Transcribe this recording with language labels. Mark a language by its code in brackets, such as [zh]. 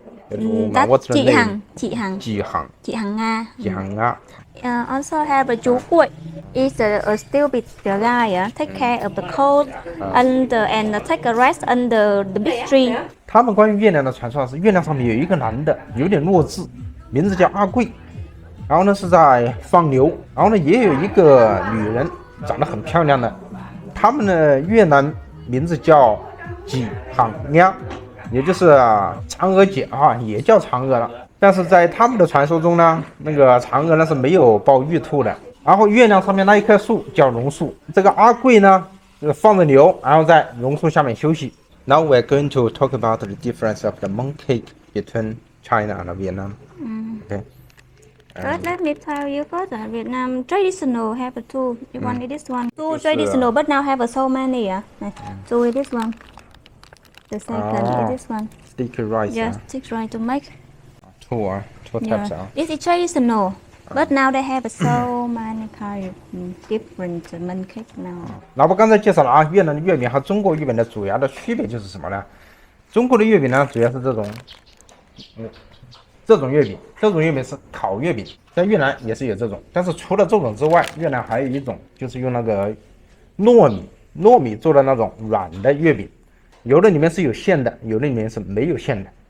[en] That's What's the [vi] Chị [en] name? Hằng. Chị Hằng Nga. Also have a chú Cuội. Is a stupid guy. Take care of the cold and take a rest under the big tree. [zh] 他们关于月亮的传说是，月亮上面有一个男的，有点弱智，名字叫阿贵，然后呢是在放牛，然后呢也有一个女人长得很漂亮的，他们的越南名字叫几行呀，也就是嫦娥姐啊，也叫嫦娥了。但是在他们的传说中呢，那个嫦娥呢是没有抱玉兔的。然后月亮上面那一棵树叫榕树，这个阿贵呢放着牛，然后在榕树下面休息。 [en] Now we're going to talk about the difference of the mooncake between China and Vietnam. Okay. First, let me tell you first, Vietnam traditional have two. You want this one? Two traditional, but now have so many. So with this one. The second is this one. Sticky rice. Yes, sticky rice to make. Two types. This is traditional, but now they have so many kind of different mooncake now. [zh] 老婆刚才介绍了啊，越南的月饼和中国月饼的主要的区别就是什么呢？中国的月饼呢，主要是这种月饼，这种月饼是烤月饼，在越南也是有这种。但是除了这种之外，越南还有一种就是用那个糯米做的那种软的月饼，有的里面是有馅的，有的里面是没有馅的。